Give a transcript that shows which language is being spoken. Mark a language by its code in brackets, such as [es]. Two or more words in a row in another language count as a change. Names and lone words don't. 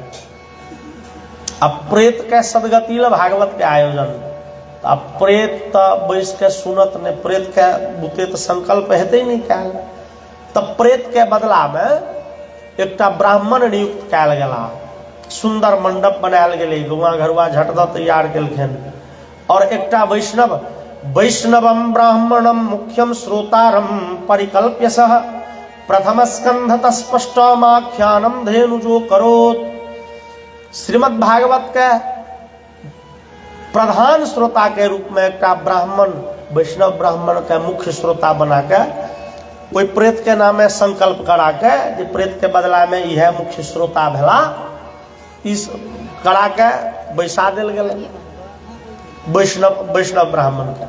[mai] अब प्रेत के सदगति ल भागवत के आयोजन, अब प्रेत तो बैस के सुनत ने, प्रेत के बुते तो संकल्प हेतै नहीं कयल। तब प्रेत के बदला में एकटा ब्राह्मण नियुक्त कयल गेला, सुंदर मंडप बनायल गेलै, गौआ घरुआ झट द तैयार केलखिन। और एकटा वैष्णव, [sa] वैष्णवम ब्राह्मणम मुख्यम श्रोतारम परिकल्प्य सह प्रथम स्कंधत स्पष्टमाख्यानम धेनुजो करोत। [mai] श्रीमद् भागवत के प्रधान श्रोता के रूप में एकटा ब्राह्मण, वैष्णव ब्राह्मण के मुख्य श्रोता बना के कोई प्रेत के नामे संकल्प करा के, जे प्रेत के बदला में यह मुख्य श्रोता भेला, इस करा के बैसा देल गेलै वैष्णव ब्राह्मण के।